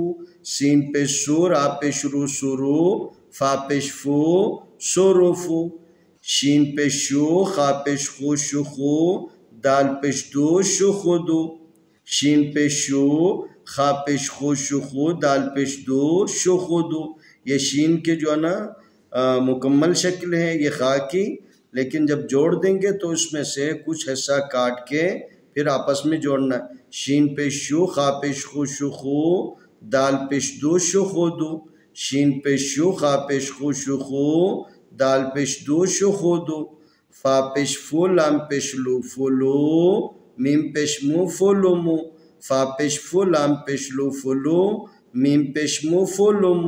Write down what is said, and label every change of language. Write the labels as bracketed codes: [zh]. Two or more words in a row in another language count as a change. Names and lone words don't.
[ur] سین پیش سو، را پیش رو سرو، فا پیش فو سروفو۔ شین پیش شو، خا پیش خو شخو، دال پیش دو شخدو۔ شین پیش شو، خا پیش خو شخو، دال پیش دو شخدو۔ یہ شین کے جو ہے نا مکمل شکل ہے یہ خا کی، لیکن جب جوڑ دیں گے تو اس میں سے کچھ حصہ کاٹ کے پھر آپس میں جوڑنا ہے۔ شین پیش شو، خا پیش خو شخو، دال پیش دو شخدو۔ شین پیش شو، خا پیش خو شخو، دال پیش دو شخدو۔ فا پیش فو، لام پیش لو فلو، میم پیش مو فلومو۔ فا پیش فو، لام پیش لو فلو، میم پیش مو فلومو۔